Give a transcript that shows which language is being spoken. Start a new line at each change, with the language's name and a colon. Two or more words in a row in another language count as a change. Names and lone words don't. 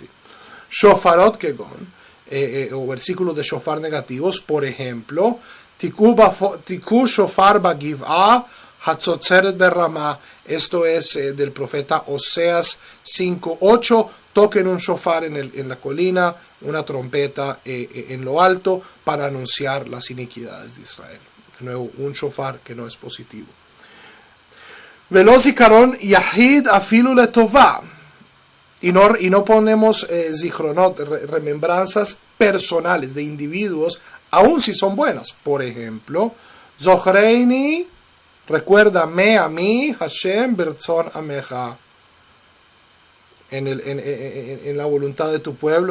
Hebrew: שופרות כגון,
Spanish: o versículos de shofar negativos, por ejemplo,
Hebrew: תקעו שופר בגבעה חצוצרה ברמה.
Spanish: Esto es del profeta Oseas 5:8. Toquen un shofar en la colina, una trompeta en lo alto, para anunciar las iniquidades de Israel. De nuevo, un shofar que no es positivo.
Hebrew: ולא זכרון יחיד אפילו לטובה.
Spanish: Y no ponemos zichronot, remembranzas personales de individuos, aun si son buenas. Por ejemplo, Zochreini, recuérdame a mí,
Hebrew: השם ברצון עמך,
Spanish: en la voluntad de tu pueblo.